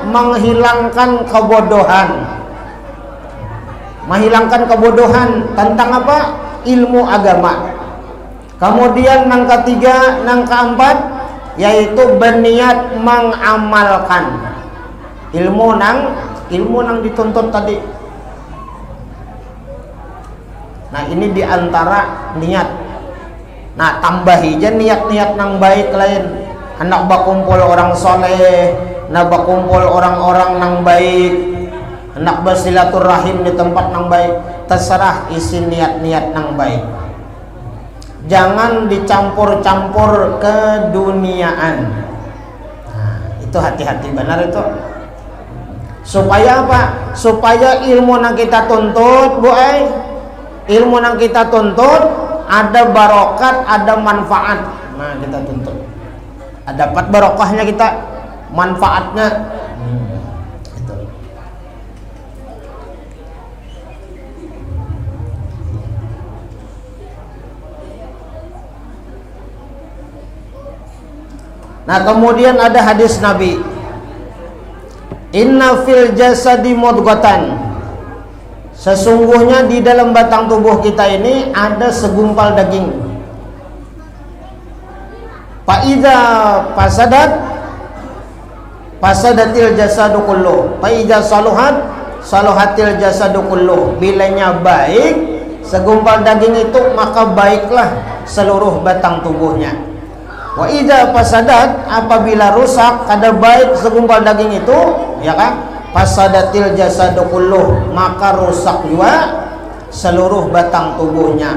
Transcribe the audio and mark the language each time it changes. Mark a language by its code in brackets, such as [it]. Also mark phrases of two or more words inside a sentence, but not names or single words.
[id] Menghilangkan kebodohan. Menghilangkan kebodohan tentang apa? Ilmu agama. Kemudian yang ketiga, yang keempat, yaitu berniat mengamalkan ilmu nang dituntut tadi. Nah, ini diantara niat. Nah, tambahi aja niat-niat nang baik lain. Hendak berkumpul orang soleh, hendak berkumpul orang-orang nang baik, hendak bersilaturahim di tempat nang baik. Terserah isi niat-niat nang baik. Jangan dicampur-campur keduniaan. Nah, itu hati-hati benar itu. Supaya apa? Supaya ilmu yang kita tuntut, Bu ilmu yang kita tuntut ada barokat, ada manfaat. Nah, kita tuntut. Dapat barokahnya kita, manfaatnya. Itu. Nah, kemudian ada hadis Nabi, [ar] إن في الجسد مضغة, [id] sesungguhnya di dalam batang tubuh kita ini ada segumpal daging. [ar] فإذا فسدت الجسد كله، فإذا صلحت الجسد كله. [id] Bilanya baik segumpal daging itu, maka baiklah seluruh batang tubuhnya. [ar] وإذا فسدت, [id] apabila rusak kada baik segumpal daging itu, ya kan? [ar] فسدت الجسد كله, [id] maka rusak juga seluruh batang tubuhnya.